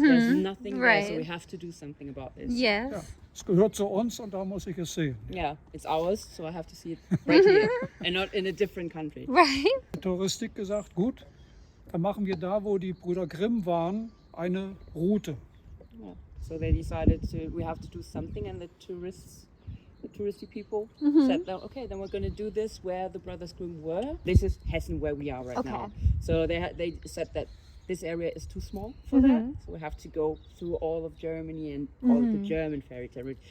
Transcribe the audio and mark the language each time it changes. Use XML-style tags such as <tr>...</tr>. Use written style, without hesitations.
<en>There's nothing there, so right. we have to do something about this. Yes.</en> <de>Ja, es gehört zu uns und da muss ich es sehen.</de> <en>Yeah, it's ours, so I have to see it right here and not in a different country. Right.</en> <de>Die Touristik gesagt, gut, dann machen wir da, wo die Brüder Grimm waren, eine Route.</de> <en>Yeah. So they decided we have to do something, and the touristy people said, okay, then we're going to do this where the Brothers Grimm were. This is Hessen, where we are right Okay. now. So they said that this area is too small for that, so we have to go through all of Germany and all of the German fairy tale route.</en>